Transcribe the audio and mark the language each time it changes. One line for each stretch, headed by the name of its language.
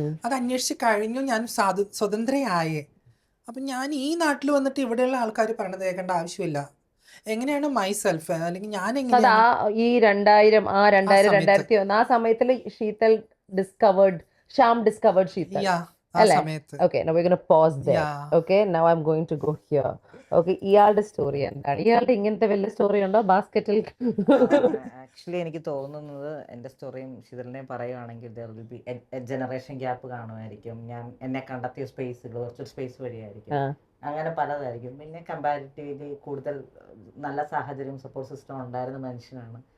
Malayalam: അത് അന്വേഷിച്ച് കഴിഞ്ഞു, ഞാൻ സ്വതന്ത്രയായേ. അപ്പം ഞാൻ ഈ നാട്ടിൽ വന്നിട്ട് ഇവിടെയുള്ള ആൾക്കാർ പറയണത് കേൾക്കേണ്ട ആവശ്യമില്ല. എങ്ങനെയാണ് മൈ സെൽഫ്, അല്ലെങ്കിൽ ഞാൻ എങ്ങനെയാണ് ഈ 2000 ആ സമയത്തിൽ ശീതൽ ഡിസ്കവേർഡ്, ശ്യാം ഡിസ്കവേർഡ് ശീതൽ. ആ സമയത്ത്.
English: Okay, now we're going to pause there. Okay, now I'm going to go here.
Malayalam: Okay, ഇയാളുടെ സ്റ്റോറി എന്താണ്? ഇയാളുടെ ഇങ്ങനത്തെ വലിയ സ്റ്റോറി ഉണ്ടോ ബാസ്കറ്റിൽ? ആക്ച്വലി എനിക്ക് തോന്നുന്നത് എൻ്റെ സ്റ്റോറിയും ശീതലിനെയും പറയുകയാണെങ്കിൽ ജനറേഷൻ ഗ്യാപ്പ് കാണുമായിരിക്കും. ഞാൻ എന്നെ കണ്ടെത്തിയ സ്പേസുകൾ കുറച്ച് സ്പേസ് വഴിയായിരിക്കും, അങ്ങനെ പലതായിരിക്കും. പിന്നെ കമ്പാരിറ്റീവ്ലി കൂടുതൽ നല്ല സാഹചര്യം, സപ്പോർട്ട് സിസ്റ്റം ഉണ്ടായിരുന്ന മനുഷ്യനാണ്.